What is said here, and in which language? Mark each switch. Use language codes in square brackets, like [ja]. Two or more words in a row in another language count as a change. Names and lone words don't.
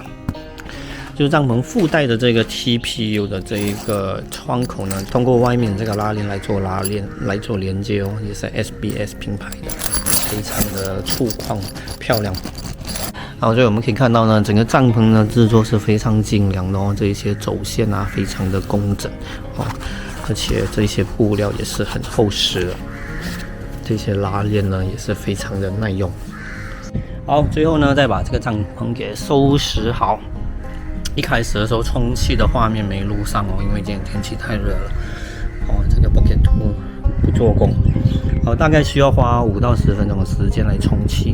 [zh] 就是帳篷附帶的這個 TPU 的這一個窗口呢，通過外面這個拉鏈來做連接哦，也是 SBS 品牌的，非常的粗獷漂亮。好，所以我們可以看到呢，整個帳篷呢製作是非常精良的哦，這一些走線啊非常的工整哦，而且這些布料也是很厚實的，這些拉鏈呢也是非常的耐用。好，最後呢再把這個帳篷給收拾好。一開始的時候充氣的畫面沒錄上哦，因為今天天氣太熱了哦，這個 Pocket 2不做工。大概需要花5到10分鐘的時間來充氣。